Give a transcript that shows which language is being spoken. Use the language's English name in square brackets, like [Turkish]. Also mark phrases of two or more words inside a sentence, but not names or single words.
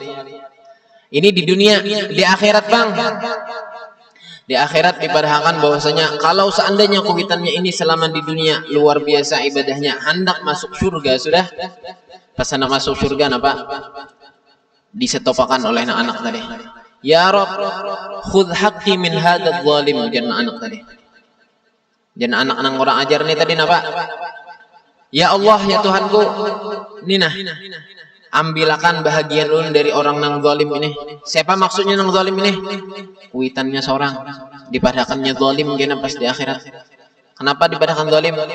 [Banjar] Ini di dunia, di akhirat bang. Di akhirat dipadahkan bahwasanya kalau seandainya kuitannya ini selama di dunia luar biasa ibadahnya, hendak masuk surga sudah. Pas hendak masuk surga apa? Disetopakan oleh anak tadi. [Arabic] يا رب، خذ حقي من هذا الظالم, [Banjar] jangan anak tadi. Jangan anak nang orang ajar nih tadi napa? Ya Allah, ya Tuhanku, ninah. Ambilakan bahagian ulun dari orang nang zalim ini. Siapa maksudnya nang zalim ini? Kuitannya seorang. Dipadakannya zalim gena pas di akhirat. Kenapa dipadakan zalim?